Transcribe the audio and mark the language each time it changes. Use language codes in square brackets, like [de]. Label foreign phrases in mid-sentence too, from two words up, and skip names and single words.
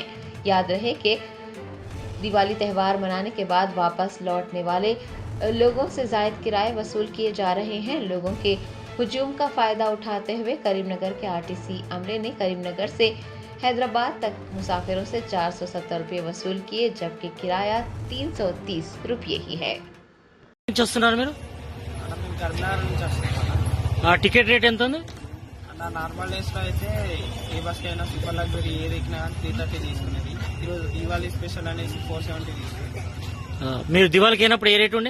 [ur] یاد رہے کہ دیوالی تہوار منانے کے بعد واپس لوٹنے والے لوگوں سے زائد کرائے وصول کیے جا رہے ہیں۔ لوگوں کے ہجوم کا فائدہ اٹھاتے ہوئے کریم نگر کے آرٹیسی عملے نے کریم نگر سے حیدرآباد تک مسافروں سے 470 روپے وصول کیے، جبکہ کرایہ 330 روپے ہی ہے۔ [te] టికెట్ రేట్ ఎంత ఉంది? [en] normal days [te] లో అయితే ఏ బస్ అయినా [en] super luxury [te] ఏది ఎక్కినా 330 తీసుకునేది. ఈరోజు దీవాళీ స్పెషల్ అనేసి 470 తీసుకున్నాం. మీరు దివాళీకి అయినప్పుడు ఏ రేట్ ఉండే?